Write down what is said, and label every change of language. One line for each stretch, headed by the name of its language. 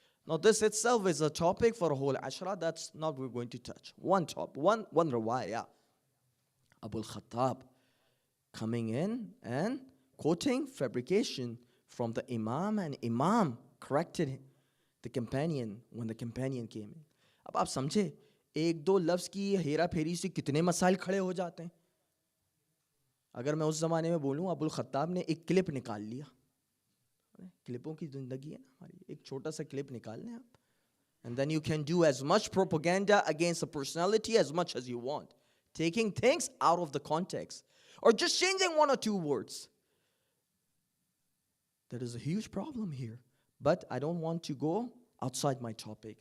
English: Now this itself is a topic for a whole ashra. That's not what we're going to touch. One riwayah. Abu al-Khattab coming in and quoting fabrication from the Imam, and Imam corrected the companion when the companion came in.
Hindi: अब आप समझे एक दो लफ्ज़ की हेरा फेरी से कितने मसाइल खड़े हो जाते हैं. अगर मैं उस ज़माने में बोलूँ अबुल खत्ताब ने एक क्लिप निकाल लिया. क्लिपों की ज़िंदगी है ना हमारी. एक छोटा सा क्लिप निकाल लें आप.
English: And then you can do as much propaganda against a personality as much as you want. Taking things out of the context. Or just changing 1 or 2 words. There is a huge problem here. But I don't want to go outside my topic.